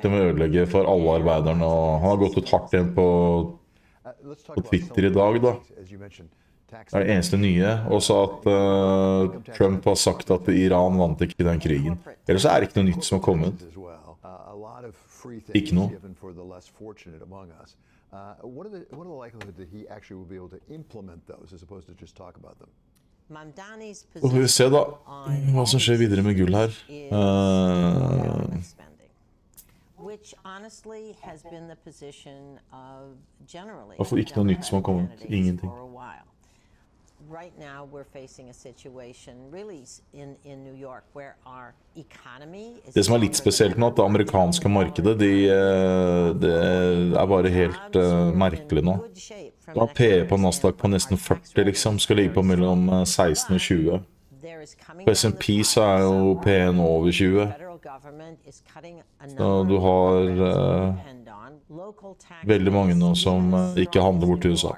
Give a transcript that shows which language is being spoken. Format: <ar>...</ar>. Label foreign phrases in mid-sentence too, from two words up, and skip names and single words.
<no>Den vil ødelegge for alle arbeiderne, og han har gått ut hardt igjen på Twitter i dag da. Det er det eneste nye, også at Trump har sagt at Iran vant ikke den krigen. Ellers er det ikke noe nytt som har kommet. Ikke noe.</no> <en>What are the likelihood that he actually will be able to implement those as opposed to just talk about them?</en> <no>Og vi ser da, hva som skjer videre med gull her.</no> <en>Which honestly has been the position of generally.</en> <no>I får ikke noe nytt som har kommet. Ingenting.</no> <en>Right now we're facing a situation really in New York where our economy is.</en> <no>Det som litt spesielt nå, at det amerikanske markedet, det bare helt merkelig nå. Du har PE på Nasdaq på nesten 40 liksom, skal ligge på mellom 16 og 20. På S&P så jo PE-en over 20. Så du har veldig mange nå som ikke handler bort til USA.</no>